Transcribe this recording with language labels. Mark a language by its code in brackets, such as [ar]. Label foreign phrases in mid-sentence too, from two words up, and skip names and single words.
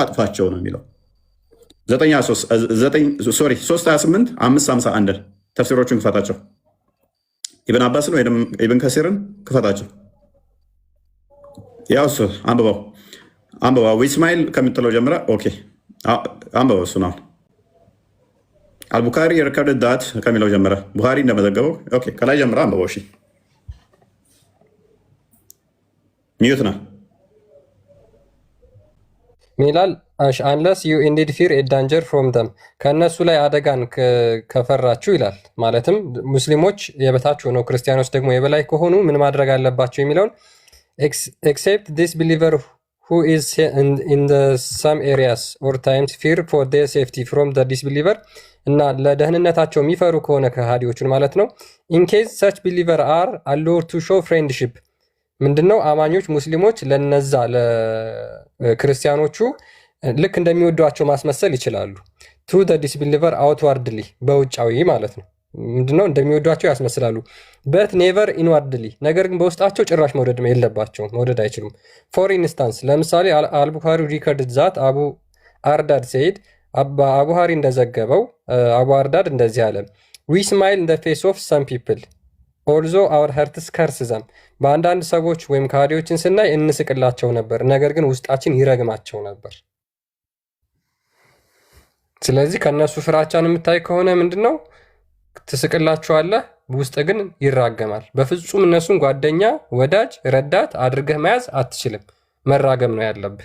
[am] አጥፋቸው ነው የሚለው 328 551 ተፍሲሮቹን ክፈታቸው። ኢብን አባስን ወይም ኢብን ከሲርን ክፈታቸው። ያው እሱ አንብባው ኢስማኤል ከምትለው ጀምራ ኦኬ አንብባው እሱ ነው። አልቡካሪ [en] recorded that [am] ከሚለው ጀምራ ቡኻሪ እንደመዘገበው ኦኬ ከላይ ጀምራ አንብባው። እሺ ሚዩት ነው ሚላል [en] unless you indeed fear a danger from them [am] ከእነሱ ላይ አደጋን ከፈራችሁ ይላል። ማለትም ሙስሊሞች የበታች ሆነው ክርስቲያኖች ደግሞ የበላይ ከሆኑ ምን ማድረግ አለባቸው የሚለውን [en] except this believer who is in the some areas or times fear for their safety from the disbeliever [am] እና ለደህንነታቸው የሚፈሩ ከሆነ ከሃዲዎቹን ማለት ነው [en] in case such believer are allowed to show friendship [am] ምንድነው አማኞች ሙስሊሞች ለነዛ ለክርስቲያኖቹ ልክ እንደሚወዷቸው ማስመሰል ይችላሉ። [en] to the disbeliever outwardly [am] በውጫዊ ማለት ነው ምንድነው እንደሚወዷቸው ያስመስላሉ። [en] but never inwardly [am] ነገር ግን በውስጣቸው ጭራሽ መውደድ የለባቸውም፣ መውደድ አይችሉም። [en] for instance [am] ለምሳሌ አልቡኻሪ [en] record that [am] አቡ አርዳድ ሰይድ አቡ ሃሪ እንደዘገበው አቡ አርዳድ እንደዚህ አለ [en] we smile in the face of some people although our hearts curse them [am] በአንዳንድ ሰዎች ወይም ከሃዲዎችን ስናይ እንስቅላቸው ነበር፣ ነገር ግን ውስጣችን ይረግማቸው ነበር። ስለዚህ ከነሱ ፍራቻን የምታይ ከሆነ ምንድነው ትስቅላቸዋለህ፣ ውስጥ ግን ይራገማል። በፍጹም እነሱን ጓደኛ፣ ወዳጅ፣ ረዳት አድርገህ መያዝ አትችልም። መራገም ነው ያለብህ።